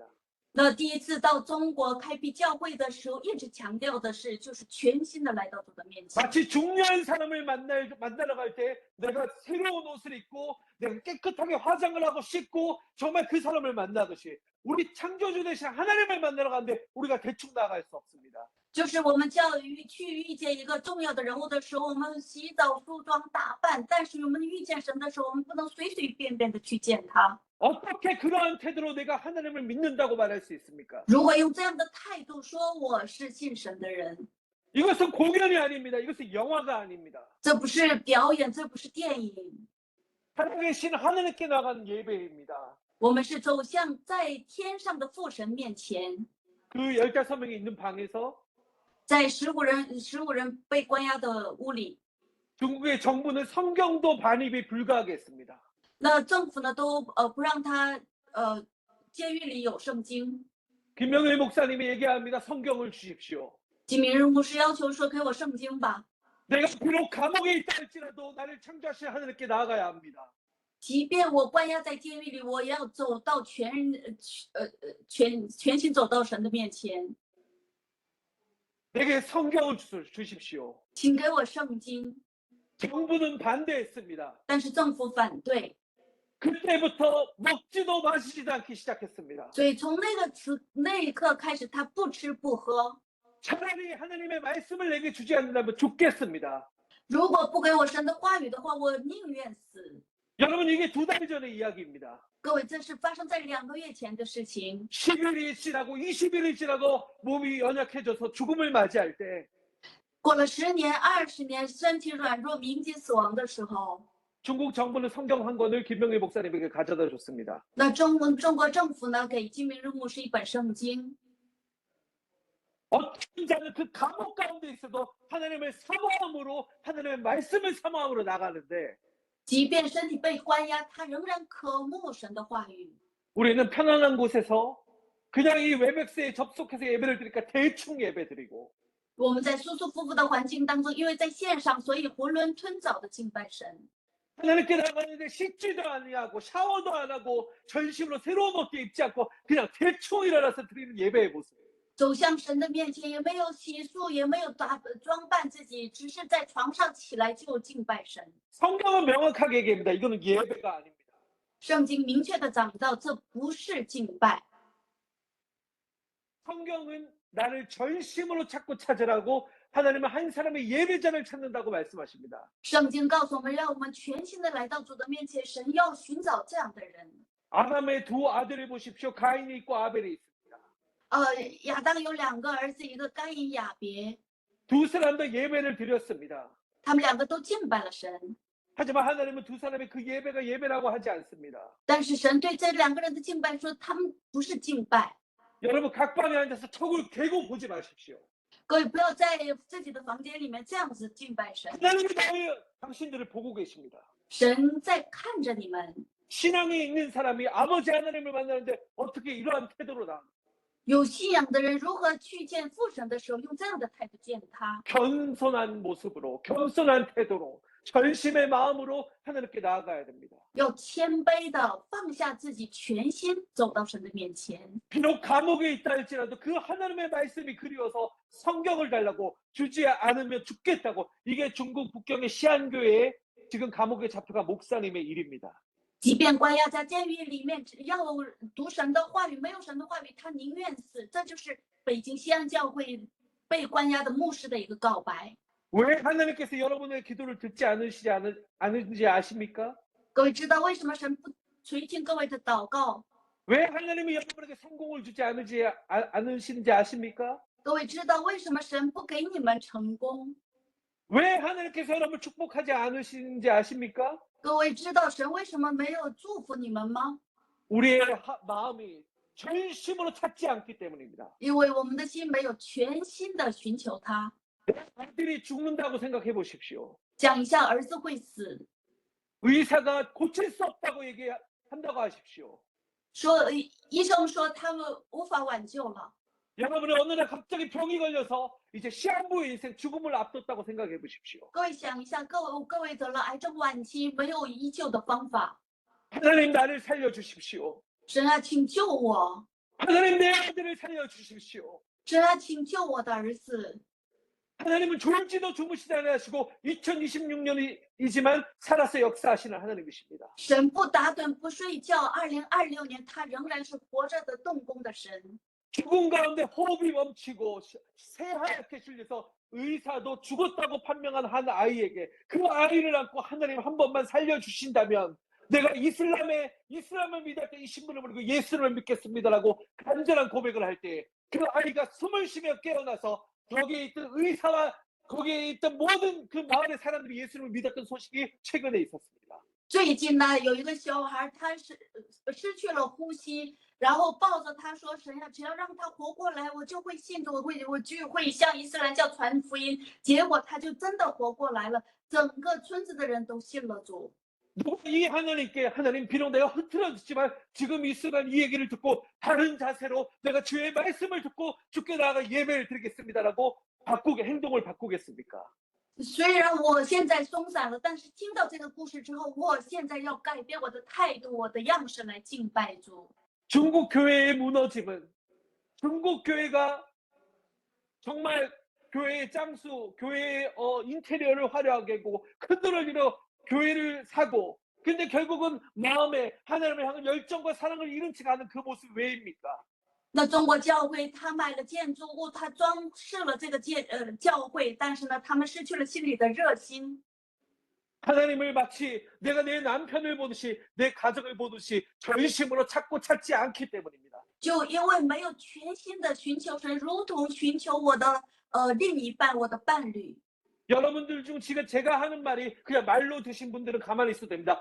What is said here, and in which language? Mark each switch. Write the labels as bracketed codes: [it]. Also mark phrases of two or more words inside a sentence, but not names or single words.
[zh] 那第一次到中国开辟教会的时候，一直强调的是，就是全心的来到主的面前。 [ko] 마치 중요한 사람을 만나러 갈 때 내가 새로운 옷을 입고 내가 깨끗하게 화장을 하고 씻고 정말 그 사람을 만나듯이 우리 창조주 대신 하나님을 만나러 가는데 우리가 대충 나갈 수 없습니다. [zh] 就是我们教育去遇见一个重要的人物的时候，我们洗澡、梳妆、打扮；但是我们遇见神的时候，我们不能随随便便的去见他。 [ko] 어떻게 그러한 태도로 내가 하나님을 믿는다고 말할 수 있습니까? [zh] 如果用这样的态度说我是信神的人， [ko] 이것은 공연이 아닙니다. 이것은 영화가 아닙니다. [zh] 这不是表演，这不是电影， [ko] 살아계신 하나님께 나간 예배입니다. [zh] 我们是走向在天上的父神面前。 [ko] 그 15명이 있는 방에서 [zh] 在15人被关押的屋里， [ko] 중국의 정부는 성경도 반입이 불가하게 했습니다. [zh] 那政府呢都不让他监狱里有圣经。 [ko] 김명일 목사님이 얘기합니다. 성경을 주십시오. [zh] 金明日牧师要求说：“给我圣经吧。 [ko] 내가 비록 감옥에 있다 할지라도 나를 창조하신 하나님께 나아가야 합니다. [zh] 即便我关押在监狱里，我也要走到全心走到神的面前， [ko] 내게 성경을 주십시오. [zh] 请给我圣经。 [ko] 정부는 반대했습니다. [zh] 但是政府反对， [ko] 그때부터 먹지도 마시지도 않기 시작했습니다. [zh] 所以从那一刻开始，他不吃不喝。 [ko] 차라리 하나님의 말씀을 내게 주지 않는다면 죽겠습니다. [zh] 如果不给我神的话语的话，我宁愿死。 [ko] 여러분 이게 2달 전의 이야기입니다. [zh] 各位，这是发生在2个月前的事情。 [ko] 10일이 지나고 20일이 지나고 몸이 연약해져서 죽음을 맞이할 때 [zh] 过了10年、20年，身体软弱、民尽死亡的时候， [ko] 중국 정부는 성경 한 권을 김명일 목사님에게 가져다 줬습니다. [zh] 那中国政府呢，给金明日牧师一本圣经。 [ko] 어떤 자는 그 감옥 가운데 있어도 하나님의 사모함으로 하나님의 말씀을 사모함으로 나가는데 [zh] 即便身体被关押，他仍然渴慕神的话语。 [ko] 우리는 편안한 곳에서 그냥 이 웹엑스에 접속해서 예배를 드리니까 대충 예배 드리고 [zh] 我们在舒舒服服的环境当中，因为在线上，所以囫囵吞枣的敬拜神。 [ko] 하나님께 나가는데 씻지도 아니하고 샤워도 안 하고 전심으로 새로운 옷도 입지 않고 그냥 대충 일어나서 드리는 예배의 모습. [zh] 走向神的面前，也没有洗漱，也没有装扮自己，只是在床上起来就敬拜神。 [ko] 성경은 명확하게 얘기합니다. 이거는 예배가 아닙니다. [zh] 圣经明确的讲到，这不是敬拜。 [ko] 성경은 나를 전심으로 찾고 찾으라고 하나님은 한 사람의 예배자를 찾는다고 말씀하십니다. [zh] 圣经告诉我们，让我们全心的来到主的面前，神要寻找这样的人。 [ko] 아담의 2 아들을 보십시오. 가인이 있고 아벨이 있습니다. [zh] 亚当有2个儿子，一个该隐、亚别， [ko] 두 사람도 예배를 드렸습니다. [zh] 他们2个都敬拜了神。 [ko] 하지만 하나님은 두 사람의 그 예배가 예배라고 하지 않습니다. [zh] 但是神对这2个人的敬拜说，他们不是敬拜。 [ko] 여러분 각 방에 앉아서 턱을 개고 보지 마십시오. [zh] 各位不要在自己的房间里面这样子敬拜神。 [ko] 하나님이 당신들을 보고 계십니다. [zh] 神在看着你们。 [ko] 신앙이 있는 사람이 아버지 하나님을 만나는데 어떻게 이러한 태도로 나? [zh] 有信仰的人如何去见父神的时候，用这样的态度见他， [ko] 겸손한 모습으로, 겸손한 태도로, 전심의 마음으로 하나님께 나아가야 됩니다. [zh] 要谦卑的放下自己，全心走到神的面前。 [ko] 비록 감옥에 있다 할지라도 그 하나님의 말씀이 그리워서 성경을 달라고 주지 않으면 죽겠다고. 이게 중국 북경의 시안교회에 지금 감옥에 잡혀간 목사님의 일입니다. [zh] 即便关押在监狱里面，只要读神的话语，没有神的话语，他宁愿死。这就是北京西安教会被关押的牧师的一个告白。 [ko] 왜 하나님께서 여러분의 기도를 듣지 않은지 아십니까? [zh] 各位知道为什么神不垂听各位的祷告？ [ko] 왜 하나님이 여러분에게 성공을 주지 않으시는지 아십니까? [zh] 各位知道为什么神不给你们成功？ [ko] 왜 하나님께서 여러분을 축복하지 않으시는지 아십니까? [zh] 各位知道神为什么没有祝福你们吗？ [ko] 우리의 마음이 전심으로 찾지 않기 때문입니다. [zh] 因为我们的心没有全心的寻求他。 [ko] 아들이 죽는다고 생각해 보십시오. [zh] 讲一下，儿子会死， [ko] 의사가 고칠 수 없다고 얘기한다고 하십시오. [zh] 说医生说他们无法挽救了。 [ko] 여러분은 어느 날 갑자기 병이 걸려서 이제 시한부의 인생 죽음을 앞뒀다고 생각해 보십시오. [zh] 各位想一下，各位得了癌症晚期，没有医救的方法。 [ko] 하나님 나를 살려주십시오. [zh] 神啊，请救我！ [ko] 하나님 내 아들을 살려주십시오. [zh] 神啊，请救我的儿子！ [ko] 하나님은 졸지도 주무시지 않으시고 2026년이지만 살아서 역사하시는 하나님이십니다. [zh] 神不打盹不睡觉，2026年他仍然是活着的动工的神。 [ko] 죽음 가운데 호흡이 멈추고 새하얗게 실려서 의사도 죽었다고 판명한 한 아이에게 그 아이를 안고 하나님 한 번만 살려주신다면 내가 이슬람을 믿을 때 이 신분을 버리고 예수를 믿겠습니다라고 간절한 고백을 할 때 그 아이가 숨을 쉬며 깨어나서 거기에 있던 의사와 거기에 있던 모든 그 마을의 사람들이 예수를 믿었던 소식이 최근에 있었습니다. [zh] 最近呢，有一个小孩，他失去了呼吸，然后抱着他说：“神呀，只要让他活过来，我就会信主，我就会向伊斯兰教传福音。” 结果他就真的活过来了，整个村子的人都信了主。 [ko] 이 하나님께 하나님 비록 내가 흐트러졌지만 지금 이 순간 이 얘기를 듣고 다른 자세로 내가 주의 말씀을 듣고 주께 나아가 예배를 드리겠습니다라고 행동을 바꾸겠습니까? [zh] 虽然我现在松散了，但是听到这个故事之后，我现在要改变我的态度，我的样式来敬拜主。 [ko] 중국 교회의 무너짐은 중국 교회가 정말 교회의 짱수, 교회의 인테리어를 화려하게 하고 큰 돈을 들여 교회를 사고 근데 결국은 마음에 하나님을 향한 열정과 사랑을 잃은 채 가는 그 모습 왜입니까? [zh] 那中国教会他买了建筑物，他装饰了这个教会，但是呢，他们失去了心里的热心。 [ko] 하나님을 마치 내가 내 남편을 보듯이 내 가족을 보듯이 전심으로 찾지 않기 때문입니다. [zh] 就因为没有全心的寻求神，如同寻求我的另一半，我的伴侣。 [ko] 여러분들 중 지금 제가 하는 말이 그냥 말로 드신 분들은 가만히 있어도 됩니다.